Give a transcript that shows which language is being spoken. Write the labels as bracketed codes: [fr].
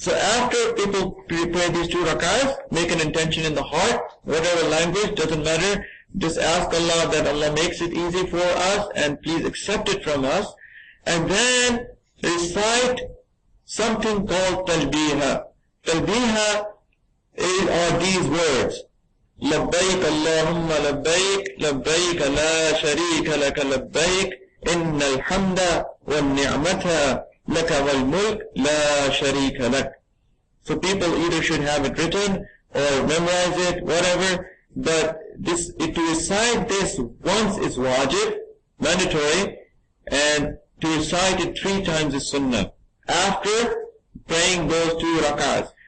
[en] So after people pray these 2 rak'ahs, make an intention in the heart, whatever language, doesn't matter. Just ask Allah that Allah makes it easy for us and please accept it from us. And then recite something called talbiha. Talbiha are these words. [ar] لبيك اللهم لبيك لبيك لا شريك لك لبيك إن الحمد والنعمة لك والملك لا شريك لك. [en] So people either should have it written or memorize it, whatever, but to recite this once is wajib, mandatory, and to recite it 3 times is sunnah after praying those 2 rak'ahs.